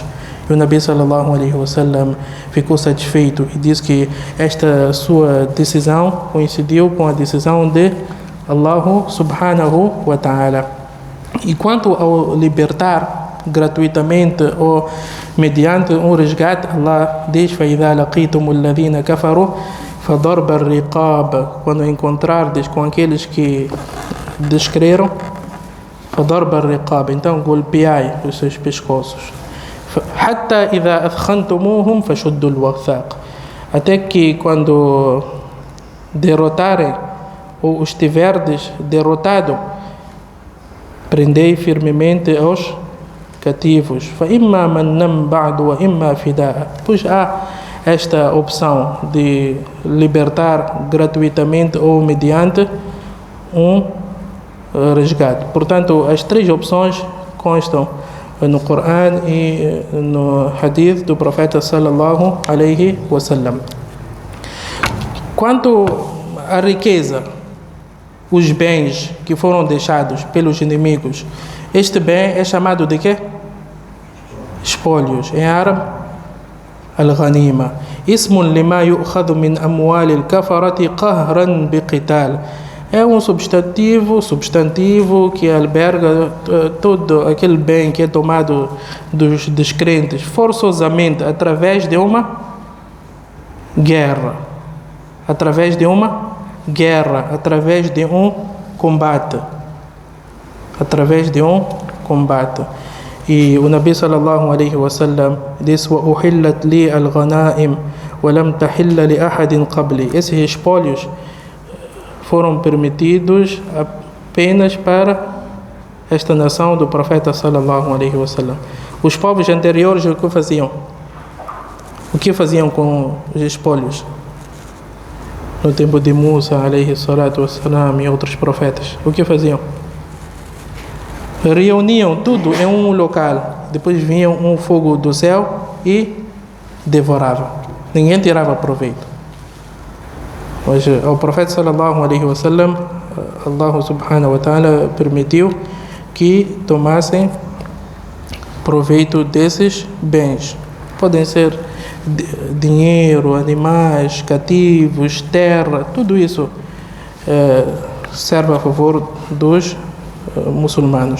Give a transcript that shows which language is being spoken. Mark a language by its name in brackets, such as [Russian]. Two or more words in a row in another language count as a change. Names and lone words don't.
[Portuguese] E o Nabi [Arabic] صلى الله عليه وسلم [Portuguese] ficou satisfeito e disse que esta sua decisão coincidiu com a decisão de Allah [Arabic] سبحانه وتعالى. [Portuguese] E quanto ao libertar gratuitamente ou mediante um resgate, Allah diz: [Arabic] فَإِذَا لَقِيتُمُ الَّذِينَ كَفَرُوا فَضَرْبَ الرِّقَابِ, [Portuguese] quando encontrardes com aqueles que descreram, [Arabic] فَضَرْبَ الرِّقَابِ, [Portuguese] então golpeai os seus pescoços. [Arabic] حَتَّى إِذَا أَثْخَنْتُمُوهُمْ فَشُدُّوا الْوَثَاقِ, [Portuguese] até que quando derrotarem ou estiverdes derrotado, prendei firmemente os cativos. [Arabic] فَإِمَّا مَنًّا بَعْدُ وَإِمَّا فِدَاءً. [Portuguese] Pois há esta opção de libertar gratuitamente ou mediante um resgate. Portanto, as três opções constam no Corão e no Hadith do Profeta [Arabic] صلى الله عليه وسلم. [Portuguese] Quanto à riqueza, os bens que foram deixados pelos inimigos, este bem é chamado de quê? Espólios. Em árabe, al-ghanima. [Arabic] اسم لما يؤخذ من أموال الكفرة قهرا بالقتال. [Portuguese] É um substantivo que alberga todo aquele bem que é tomado dos descrentes forçosamente através de uma guerra. Através de uma guerra, através de um combate. Através de um combate. E o Nabi [Arabic] صلى الله عليه وسلم [Portuguese] disse: [Arabic] "أحلت لي الغنائم ولم تحل لأحد قبلي." [Portuguese] Esses espólios foram permitidos apenas para esta nação do Profeta [Arabic] صلى الله عليه وسلم. [Portuguese] Os povos anteriores o que faziam? O que faziam com os espólios? No tempo de Musa [Arabic] عليه الصلاة والسلام [Portuguese] e outros profetas, o que faziam? Reuniam tudo em um local, depois vinha um fogo do céu e devorava. Ninguém tirava proveito. Mas ao Profeta [Arabic] صلى الله عليه وسلم, [Portuguese] Allah [Arabic] سبحانه وتعالى [Portuguese] permitiu que tomassem proveito desses bens. Podem ser dinheiro, animais, cativos, terra, tudo isso serve a favor dos muçulmanos.